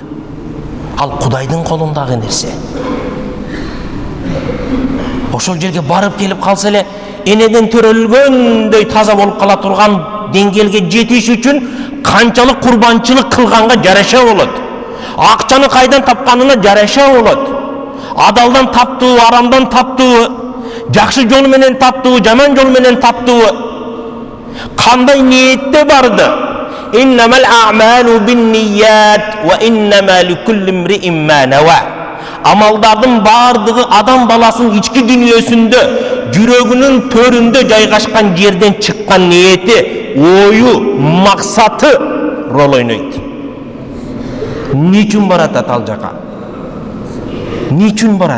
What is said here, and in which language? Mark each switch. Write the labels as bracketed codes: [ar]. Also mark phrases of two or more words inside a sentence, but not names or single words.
[ky] Ал Кудайдын колундагы нерсе. Ошол жерге барып келип калса эле энеден төрөлгөндөй таза болуп кала турган деңгээлге жетиш үчүн канчалык курбанчылык кылганга жараша болот. Акчаны кайдан тапканына жараша болот. Адалдан таптуу, арамдан таптуу, жакшы жол менен таптуу, жаман жол менен таптуу, кандай ниетте барды? [ar] إنما الأعمال بالنية وإنما لكل امرئ ما نوى. [ky] Амалдардын бардыгы адам баласынын ички дүйнөсүндө, жүрөгүнүн төрүндө жайгашкан жерден чыккан ниети, ою, максаты рол ойнойт. Ничүн барат ал жака? Ничүн барат?